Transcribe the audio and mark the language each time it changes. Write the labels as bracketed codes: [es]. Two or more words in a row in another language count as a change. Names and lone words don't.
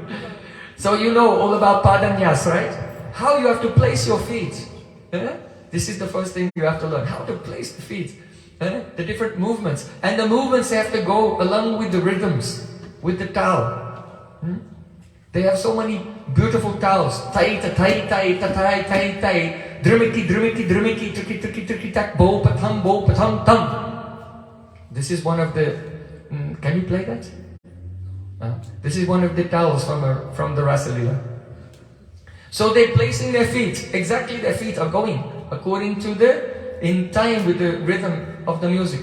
[en] So you know all about Padanyas, right? How you have to place your feet. This is the first thing you have to learn. How to place the feet. The different movements. And the movements have to go along with the rhythms, with the tal. They have so many beautiful tals. Tai ta tai tai ta tai tai tai. Drimiki drimiki drimiki tuki tuki tuki tak bo patam tam. This is one of the. Can you play that? This is one of the tals from the Rasalila. So they're placing their feet. Exactly, their feet are going according to in time with the rhythm of the music.